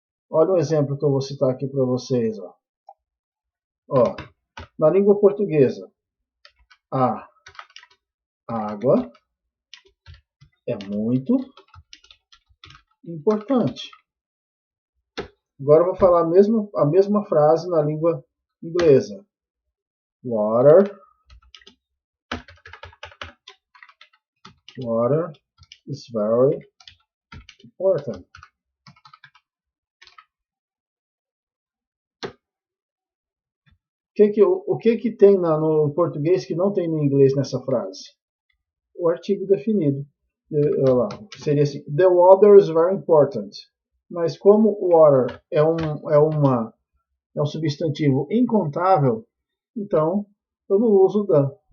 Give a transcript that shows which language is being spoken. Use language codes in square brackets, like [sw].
[pt] Olha um exemplo que eu vou citar aqui para vocês. Ó, na língua portuguesa, a água é muito importante. Agora eu vou falar a mesma frase na língua inglesa. [en] Water is very important. [pt] O que tem no português que não tem no inglês nessa frase? O artigo definido. Seria assim: [en] The water is very important. [pt] Mas como water é um substantivo incontável, então eu não uso the.